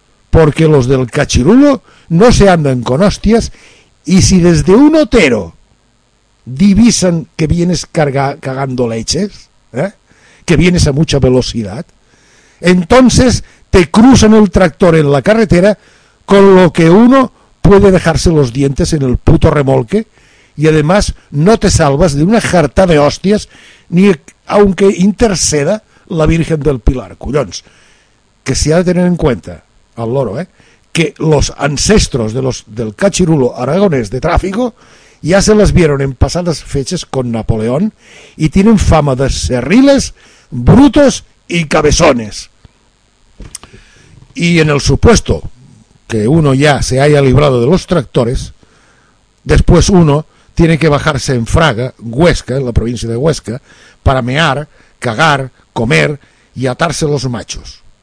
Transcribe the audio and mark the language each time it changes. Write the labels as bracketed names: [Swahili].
[Spanish] Porque los del cachirulo no se andan con hostias, y si desde un otero divisan que vienes cagando leches, que vienes a mucha velocidad, entonces te cruzan el tractor en la carretera, con lo que uno puede dejarse los dientes en el puto remolque, y además no te salvas de una jarta de hostias, ni aunque interceda la Virgen del Pilar. [Catalan] Collons, que s'hi ha de tenir en compte el loro, eh? [Spanish] Que los ancestros de los, del cachirulo aragonés de tráfico ya se les vieron en pasadas fechas con Napoleón y tienen fama de serriles, brutos y cabezones. Y en el supuesto que uno ya se haya librado de los tractores, después uno tiene que bajarse en Fraga, Huesca, en la provincia de Huesca, para mear, cagar, comer y atarse los machos.